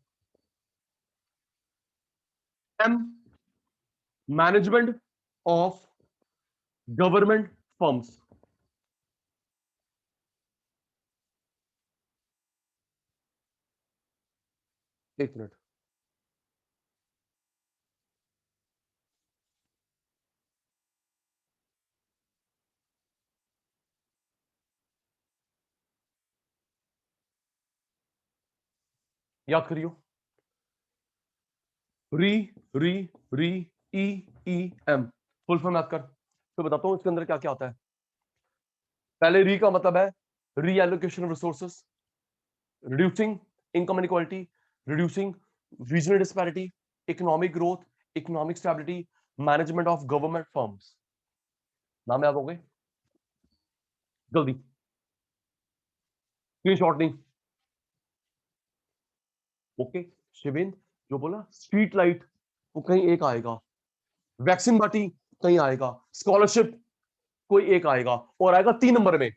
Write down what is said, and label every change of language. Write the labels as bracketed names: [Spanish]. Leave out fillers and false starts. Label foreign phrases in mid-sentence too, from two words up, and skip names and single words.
[English] M, management of government firms। [Hindi] एक मिनट, याद करियो, री री री ई ई एम, [English] full form [Hindi] याद कर, तो बताता हूं इसके अंदर क्या क्या होता है। पहले री का मतलब है [English] reallocation of resources, reducing income inequality, reducing regional disparity, economic growth, economic stability, management of government firms। [Hindi] नाम याद हो गए, जल्दी, स्क्रीनशॉट नहीं। ओके, शिवेंद्र जो बोला [English] street light, [Hindi] वो कहीं एक आएगा, वैक्सीन बांटी कहीं आएगा, स्कॉलरशिप कोई एक आएगा, और आएगा 3 नंबर में।